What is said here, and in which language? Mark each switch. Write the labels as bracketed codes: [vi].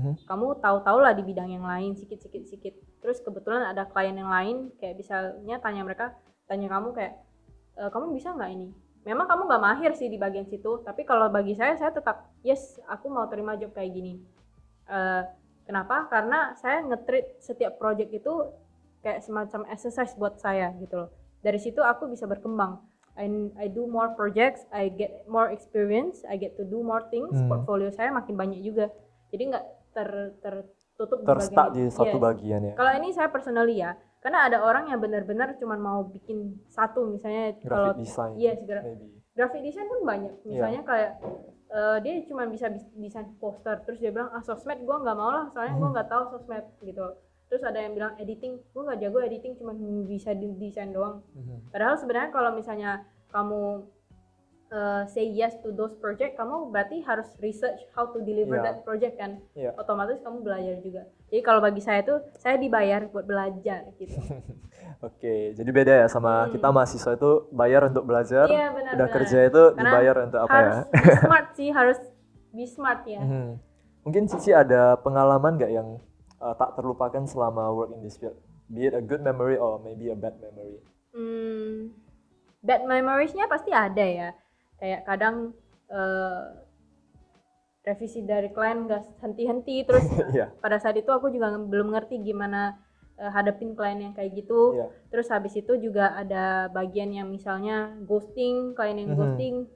[id] Kamu tahu lah di bidang yang lain sedikit. Terus kebetulan ada klien yang lain, kayak misalnya tanya kamu kayak, kamu bisa nggak ini? Memang kamu nggak mahir sih di bagian situ, tapi kalau bagi saya tetap yes, aku mau terima job kayak gini. Kenapa? Karena saya nge-treat setiap project itu kayak semacam exercise buat saya gitu loh. Dari situ aku bisa berkembang. [en] I do more projects, I get more experience, I get to do more things. [id] Portfolio saya makin banyak juga. Jadi nggak tertutup di satu bagian ya. Kalau ini saya personally ya, karena ada orang yang benar-benar cuma mau bikin satu, misalnya [en] graphic design. [id] Graphic design pun banyak. Misalnya kayak dia cuma bisa desain poster, terus dia bilang sosmed gue nggak mau lah, soalnya gue nggak tahu sosmed gitu. Terus ada yang bilang editing, gue nggak jago editing, cuma bisa desain doang. Padahal sebenarnya kalau misalnya kamu [en] say yes to those project, [id] kamu berarti harus [en] research how to deliver that project [id] kan. Otomatis kamu belajar juga. Jadi kalau bagi saya tuh, saya dibayar buat belajar gitu. Oke, jadi beda ya sama kita mahasiswa itu bayar untuk belajar, udah kerja itu dibayar untuk apa ya? Harus [en] be smart [id] sih, harus be smart ya. Mungkin Cici ada pengalaman nggak yang tak terlupakan selama [en] work in this field? Be it a good memory or maybe a bad memory? [id] Bad memories-nya pasti ada ya. Kayak kadang revisi dari klien nggak henti-henti, terus pada saat itu aku juga belum ngerti gimana hadapin klien yang kayak gitu. Terus habis itu juga ada bagian yang misalnya ghosting, klien yang ghosting.